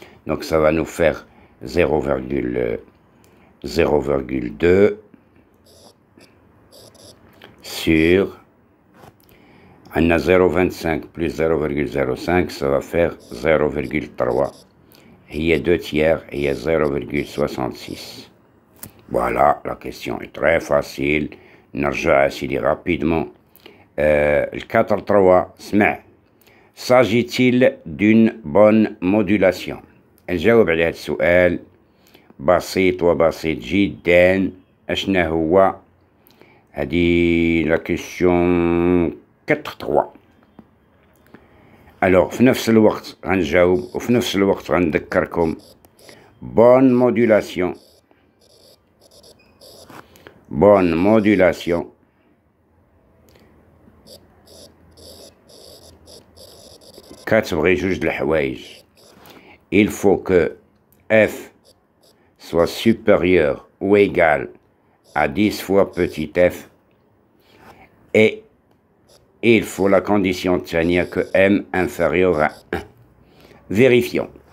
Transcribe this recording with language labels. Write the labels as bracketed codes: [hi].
[fr] Donc ça va nous faire 0,2 sur عندنا 0,25 plus 0,05 ça va faire 0,3 هي 2 tiers هي 0,66. Voilà, la question est très facile. [ar] نرجع سيدي rapidement. Le 4-3 سمع. [fr] S'agit-il d'une bonne modulation؟ [ar] نجاوب على هذا السؤال بسيط وبسيط جدا. اشنا هو هذه لا كيسيون 4-3. الوغ في نفس الوقت غنجاوب وفي نفس الوقت غنذكركم bonne modulation. Bonne modulation كتبغي جوج د الحوايج. [fr] Il faut que f soit supérieur ou égal à 10 fois petit f et il faut la condition الثانية que m inférieur à 1. Vérifions.